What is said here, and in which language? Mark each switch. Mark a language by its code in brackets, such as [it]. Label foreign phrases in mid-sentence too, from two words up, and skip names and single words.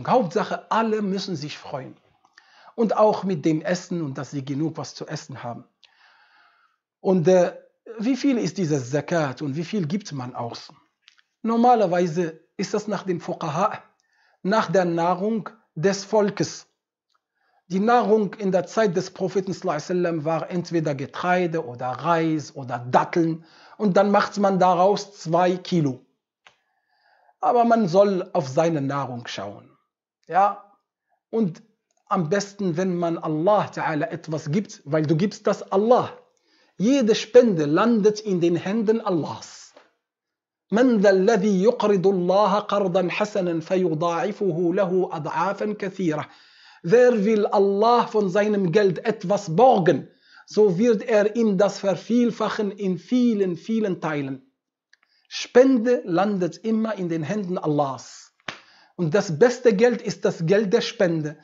[de] Hauptsache, alle müssen sich freuen. Und auch mit dem Essen und dass sie genug was zu essen haben. Und wie viel ist dieses Zakat und wie viel gibt man aus? Normalerweise ist das nach den Fuqaha, nach der Nahrung des Volkes. Die Nahrung in der Zeit des Propheten [ar] صلى الله عليه وسلم [de] war entweder Getreide oder Reis oder Datteln und dann macht man daraus 2 Kilo. Aber man soll auf seine Nahrung schauen. Ja? Und am besten, wenn man [ar] الله تعالى [de] etwas gibt, weil du gibst das Allah. Jede Spende landet in den Händen Allahs. [ar] من ذا الذي يقرض الله قرضا حسنا فيضاعفه له أضعافا كثيرة. [de] Wer will Allah von seinem Geld etwas borgen, so wird er ihm das vervielfachen in vielen, vielen Teilen. Spende landet immer in den Händen Allahs. Und das beste Geld ist das Geld der Spende.